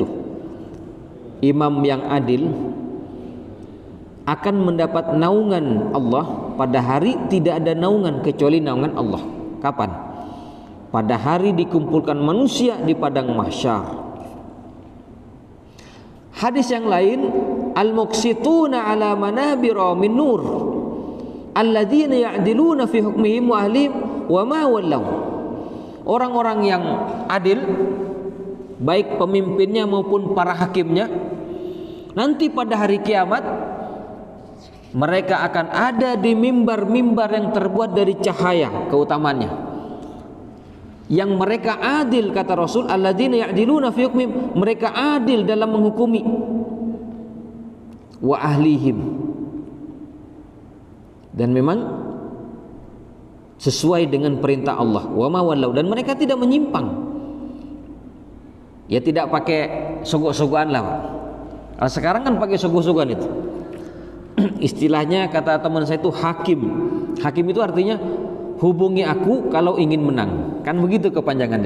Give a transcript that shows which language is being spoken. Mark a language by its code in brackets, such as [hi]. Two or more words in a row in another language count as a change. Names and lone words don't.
[id] Imam yang adil akan mendapat naungan Allah pada hari tidak ada naungan kecuali naungan Allah. Kapan? Pada hari dikumpulkan manusia di padang mahsyar. Hadis yang lain, [ar] المقسطون على منابر من نور الذين يعدلون في حكمهم وأهليهم وما ولوا. [id] Orang-orang yang adil, baik pemimpinnya maupun para hakimnya, nanti pada hari kiamat mereka akan ada di mimbar-mimbar yang terbuat dari cahaya keutamaannya. Yang mereka adil, kata Rasul, [ar] الذين يعدلون في حكمهم, [id] mereka adil dalam menghukumi, [ar] وأهليهم, [id] dan memang sesuai dengan perintah Allah, [ar] وما ولوا, [id] dan mereka tidak menyimpang. Ya tidak pakai sogok-sogokan lah, Pak. Kalau sekarang kan pakai sogok-sogokan itu. Istilahnya kata teman saya itu hakim. Hakim itu artinya hubungi aku kalau ingin menang. Kan begitu kepanjangannya.